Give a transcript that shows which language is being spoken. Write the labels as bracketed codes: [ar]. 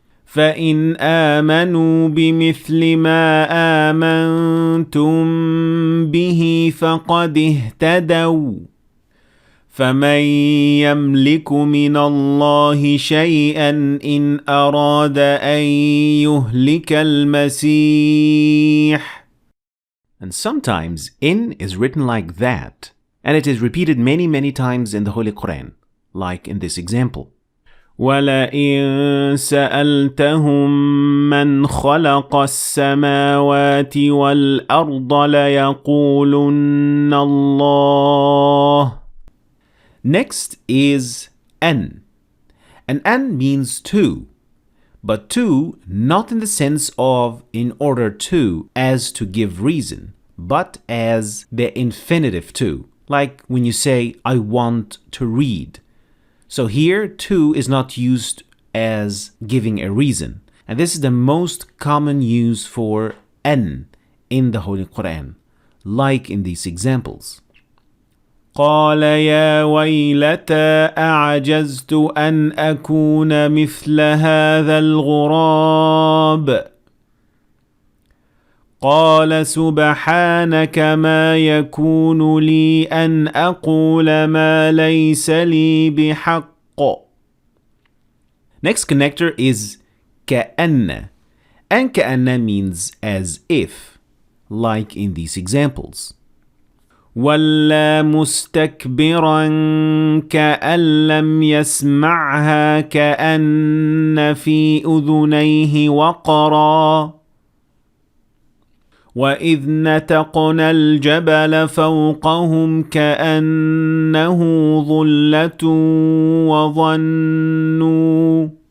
[ar] فَإِنْ آمَنُوا بِمِثْلِ مَا آمَنْتُمْ بِهِ فَقَدِ اهْتَدَوْا فَمَنْ يَمْلِكُ مِنَ اللَّهِ شَيْئًا إِنْ أَرَادَ أَنْ يُهْلِكَ الْمَسِيحَ. [en] And sometimes in is written like that, and it is repeated many times in the Holy Quran, like in this example. [ar] وَلَئِن سَأَلْتَهُم مَّنْ خَلَقَ السَّمَاوَاتِ وَالْأَرْضَ لَيَقُولُنَّ اللَّهُ. [en] Next is an, And an means to, but to not in the sense of in order to, as to give reason, but as the infinitive to, like when you say, I want to read. So here, to is not used as giving a reason. And this is the most common use for an in the Holy Quran, like in these examples. [ar] قال يا ويلتى أعجزت أن أكون مثل هذا الغراب قال سبحانك ما يكون لي أن أقول ما ليس لي بحق. [en] Next connector is كأن, and كأن means as if, like in these examples. [ar] وَلَّا مُسْتَكْبِرًا كَأَن لَّمْ يَسْمَعْهَا كَأَنَّ فِي أُذُنَيْهِ وَقْرًا وَإِذْ نَتَقْنَا الْجَبَلَ فَوْقَهُمْ كَأَنَّهُ ظُلَّةٌ وَظَنُّوا.